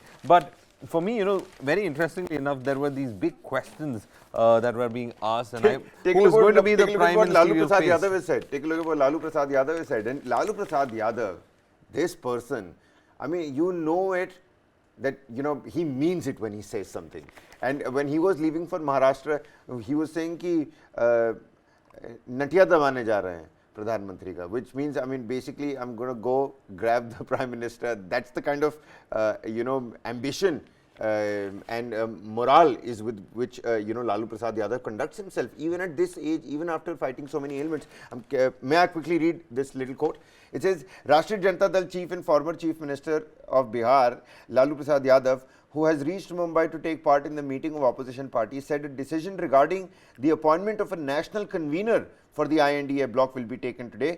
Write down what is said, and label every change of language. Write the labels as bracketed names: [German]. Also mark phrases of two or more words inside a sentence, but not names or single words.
[English] But for me, very interestingly enough, there were these big questions that were being asked, and who's going to be the Prime Ministerial face? Take a look at what Lalu Prasad Yadav has said. And Lalu Prasad Yadav, this person, I mean, that he means it when he says something. And when he was leaving for Maharashtra, he was saying [Hindi] कि नटिया दबाने जा रहे हैं प्रधान मंत्री का, [English] which means, I mean, basically I'm going to go grab the Prime Minister. That's the kind of ambition and morale is with which Lalu Prasad Yadav conducts himself, even at this age, even after fighting so many ailments. May I quickly read this little quote? It says, Rashtriya Janata Dal Chief and former Chief Minister of Bihar, Lalu Prasad Yadav, who has reached Mumbai to take part in the meeting of opposition parties, said a decision regarding the appointment of a national convener for the I.N.D.A bloc will be taken today.